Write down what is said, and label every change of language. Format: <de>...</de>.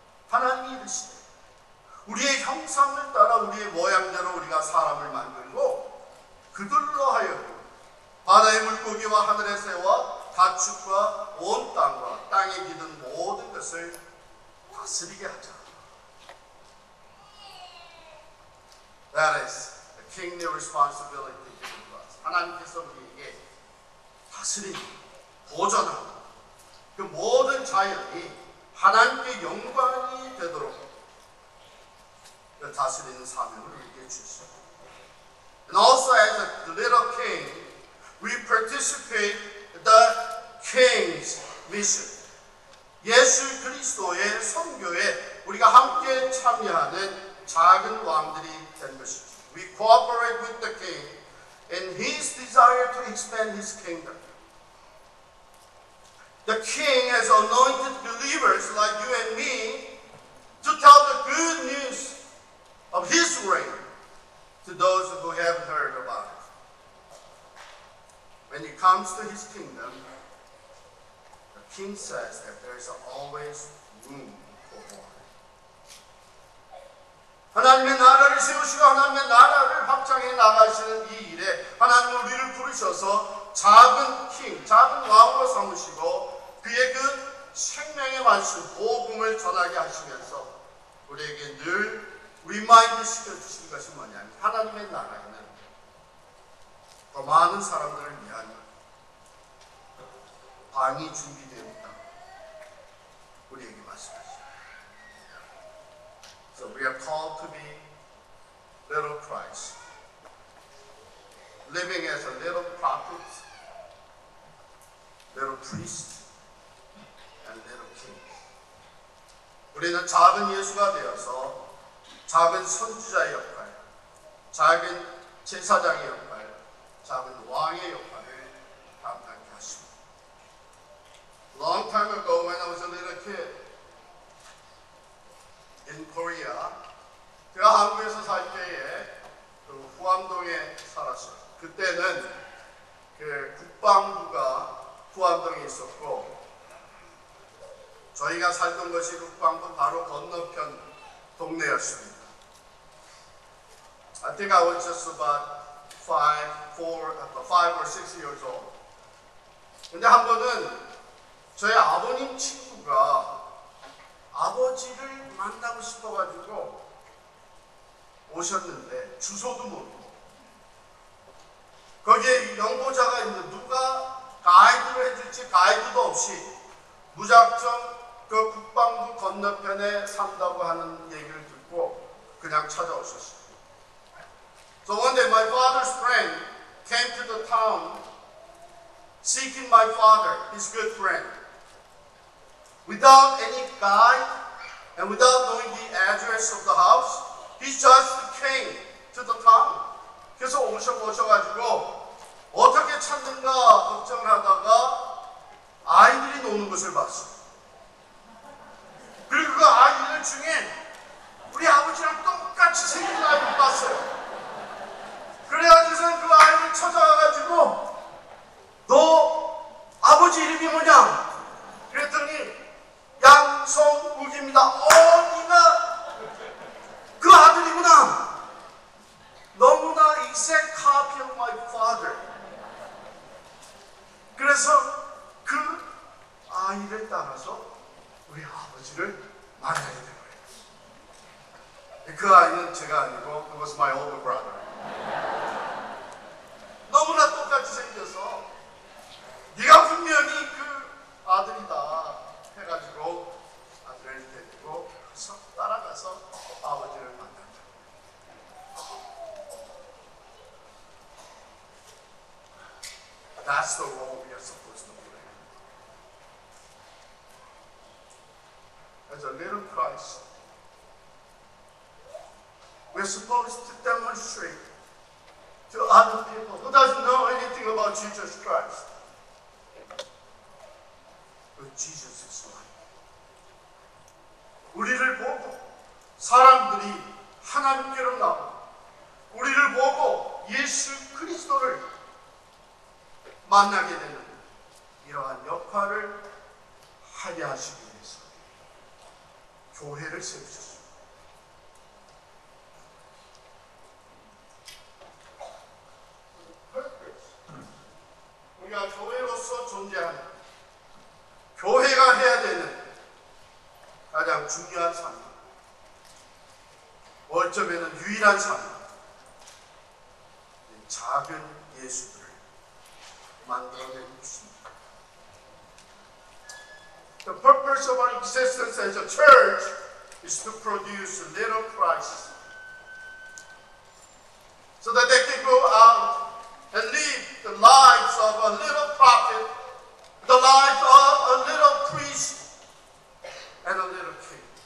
<ko>하나님이 이르시되 우리의 형상을 따라 우리의 모양대로 우리가 사람을 만들고 그들로 하여금 바다의 물고기와 하늘의 새와 가축과 온 땅과 땅에 기는 모든 것을 다스리게 하자.</ko> <en>That is the kingly responsibility given to us.</en> <ko>하나님께서 우리에게 다스리는, 보존하고 그 모든 자연이 하나님께 영광이 되도록 다스리는 사명을 우리에게 주셨습니다.</ko> <en>And also as a little king, we participate in the king's mission.</en> <ko>예수 그리스도의 선교에 우리가 함께 참여하는 작은 왕들이 된 것이죠.</ko> <en>We cooperate with the king in his desire to expand his kingdom. The king has anointed believers like you and me to tell the good news of his reign to those who haven't heard about it. When it comes to his kingdom, the king says that there is always room for more.</en> <ko>하나님의 나라를 세우시고 하나님의 나라를 확장해 나가시는 이 일에 하나님은 우리를 부르셔서 작은 king, 작은 왕으로 삼으시고 그의 그 생명의 말씀, 복음을 전하게 하시면서 우리에게 늘 리마인드 시켜주신 것이 뭐냐면 하나님의 나라에는 더 많은 사람들을 위한 방이 준비되어 있다. 우리에게 말씀하시죠.</ko> <en>So we are called to be little Christ, living as a little prophet, little priest, and little king.</en> <ko>우리는 작은 예수가 되어서 작은 선지자의 역할, 작은 제사장의 역할, 작은 왕의 역할을 감당하게 하십니다.</ko> <en>Long time ago, when I was a little kid in Korea,</en> <ko>제가 한국에서 살 때에 그 후암동에 살았어요. 그때는 그 국방부가 후암동에 있었고, 저희가 살던 것이 국방부 바로 건너편 동네였습니다.</ko> <en>I think I was just about 5 or 6 years old.</en> <ko>근데 한 번은 저희 아버님 친구가 아버지를 만나고 싶어가지고 오셨는데 주소도 모르고 거기에 연고자가 있는데 누가 가이드를 해줄지 가이드도 없이 무작정 그 국방부 건너편에 산다고 하는 얘기를 듣고 그냥 찾아오셨어요.</ko> <en>So one day my father's friend came to the town seeking my father, his good friend. Without any guide and without knowing the address of the house, he just came to the town.</en> <ko>그래서 오셔가지고 어떻게 찾는가 걱정을 하다가 아이들이 노는 것을 봤어요. 그리고 그 아이들 중에 우리 아버지랑 똑같이 생긴 아이를 봤어요. 그래가지고서 그 아이를 찾아가가지고 너 아버지 이름이 뭐냐? 그랬더니 양성욱입니다. 네가 그 아들이구나. 너무나</ko> <en>exact copy of my father.</en> <ko>그래서 그 아이를 따라서 우리 아버지를 만나게 된 거예요. 그 아이는 제가 아니고</ko> <en>it was my older brother.</en> <ko>너무나 똑같이 생겨서 네가 분명히 그 아들이다 해가지고 아들을 데리고 따라가서 아버지를 만났다.</ko> <en>That's the role we are supposed to play. As a little Christ, we're supposed to demonstrate to other people who doesn't know anything about Jesus Christ that Jesus is life.</en> <ko>우리를 보고 사람들이 하나님께로 나오고 우리를 보고 예수 그리스도를 만나게 되는 이러한 역할을 하게 하시기 위해서 교회를 세우셨습니다. 우리가 교회로서 존재하는 교회가 해야 되는 가장 중요한 삶, 어쩌면 유일한 삶, 작은 예수들을 만들어내는 것입니다.</ko> <en>The purpose of our existence as a church is to produce little Christ, so that they can go out and live the lives of a little prophet, the life of a little priest, and a little king.</en>